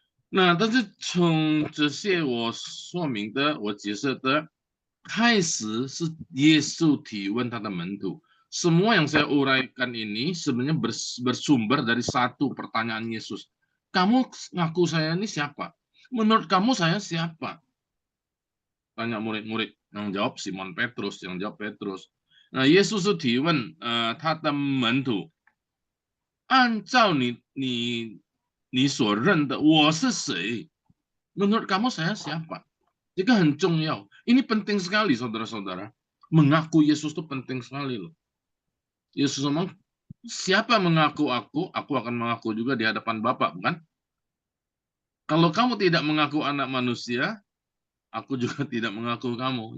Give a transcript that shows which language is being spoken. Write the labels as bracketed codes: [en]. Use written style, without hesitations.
[zh] 那但是从这些我说明的、我解释的开始是耶稣提问他的门徒。 [id] Semua yang saya uraikan ini sebenarnya bersumber dari satu pertanyaan Yesus. Kamu ngaku saya ini siapa? Menurut kamu saya siapa? Tanya murid-murid. Yang jawab Simon Petrus, yang jawab Petrus. [zh] Nah, Yesus 是提问他的门徒，按照你所认的我是谁？ [id] Menurut kamu saya siapa? Jika hencung yau. Ini penting sekali, saudara-saudara. Mengaku Yesus itu penting sekali loh. Yesus ngomong, siapa mengaku aku akan mengaku juga di hadapan Bapa, bukan? Kalau kamu tidak mengaku anak manusia, aku juga tidak mengaku kamu.